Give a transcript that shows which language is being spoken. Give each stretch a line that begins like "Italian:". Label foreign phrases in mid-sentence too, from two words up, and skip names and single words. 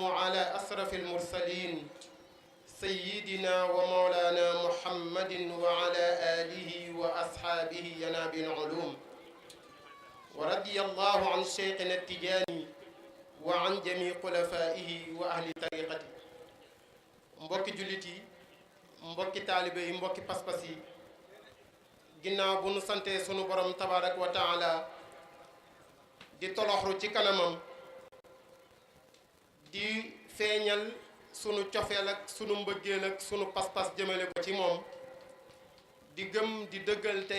Arabic: على أشرف المرسلين سيدنا ومولانا محمد وعلى آله وأصحابه ينابي العلوم ورضي الله عن شيخنا التجاني وعن جميع خلفائه وأهل طريقته
Wolof: mbokki jullit yi mbokki taalibe yi mbokki pas-pas yi ginnaaw bu nu santee sunu borom
Arabic: تبارك وتعالى
Wolof: di toloxru ci kanamam di feeñal sunu cofeel ak sunu mbëggeel ak sunu pas-pas jëmale ko ci moom di gëm di dëggal tey